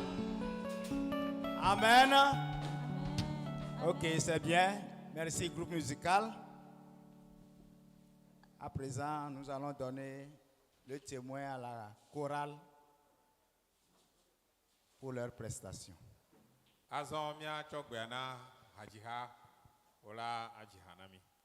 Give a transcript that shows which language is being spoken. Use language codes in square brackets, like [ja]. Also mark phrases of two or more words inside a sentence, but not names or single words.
[fr] Amen. Ok, c'est bien. Merci, groupe musical. À présent, nous allons donner le témoin à la chorale pour leurs prestations. [ee] Azɔ míatsɔ gbea na hadziha wola adziha na mi.